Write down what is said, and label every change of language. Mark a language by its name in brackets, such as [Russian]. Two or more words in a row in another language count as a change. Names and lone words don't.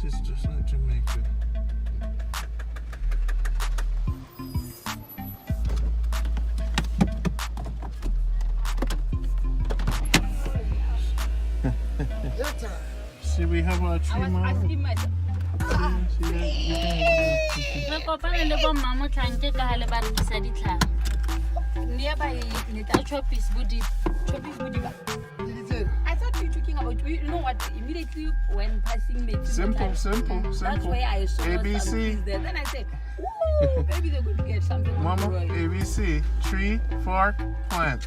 [English] This is just like Jamaica. See, we have our tree I was mama. asking myself. [Tswana] Re kopane le bo mama tlanke ka hale ba rekisa ditlhare. [English] Nearby, The choppies budi. I thought you were talking about, you know what, immediately when passing me. Simple. That's why I saw ABC. some trees there. Then I said, ooh, maybe they're going to get something. on Mama, the road. ABC, tree, fork, plant.